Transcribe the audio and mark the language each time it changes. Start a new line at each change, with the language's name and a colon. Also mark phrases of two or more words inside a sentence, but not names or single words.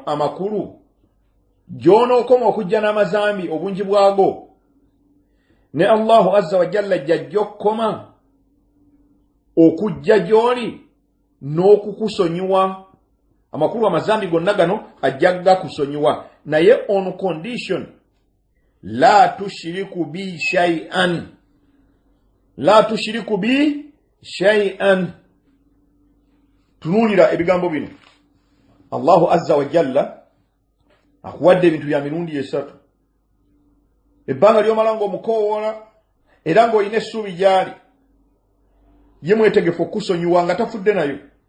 Ganda: Amakulu gy'onookoma okujja n'amazambi obungi bwago, ne
Arabic: الله عز وجل
Ganda: jjajja okukoma okujja gy'oli n'okukusonyiwa. Amakulu amazambi gonna gano ajjaga kusonyiwa, naye
English: on condition
Arabic: لا تشرك به شيئا. لا تشرك به شيئا.
Ganda: Tunuulira ebigambo bino.
Arabic: الله عز وجل
Ganda: akuwadde ebintu bya mirundi esatu. Ebbanga ly'omala ng'omukoowola era ng'olina essuubi gy'ali, ye mwetegefu okusonyiwa nga tafudde nayo.